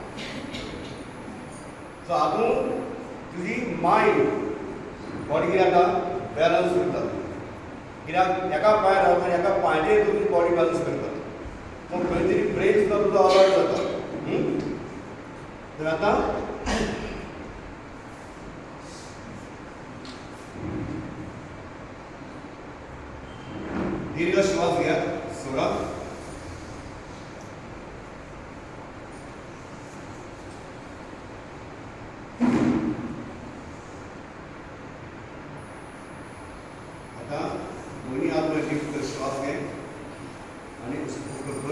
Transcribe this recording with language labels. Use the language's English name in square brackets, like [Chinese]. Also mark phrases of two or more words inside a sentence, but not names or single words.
[Konkani] सो हातूंत तुजी मायंड बॉडी कितें जाता बॅलन्स करता. कित्याक एका पांयार रावता आनी एका पांयाचेर तुजी बॉडी बॅलन्स करता. सो खंय तरी ब्रेन सुद्दां तुजो अलर्ट जाता. [Marathi] तर आतां दीर्घ श्वास घ्या, सोडा. आता दोन्ही हात वर लिफ्ट कर, श्वास घे आणि पकड कर.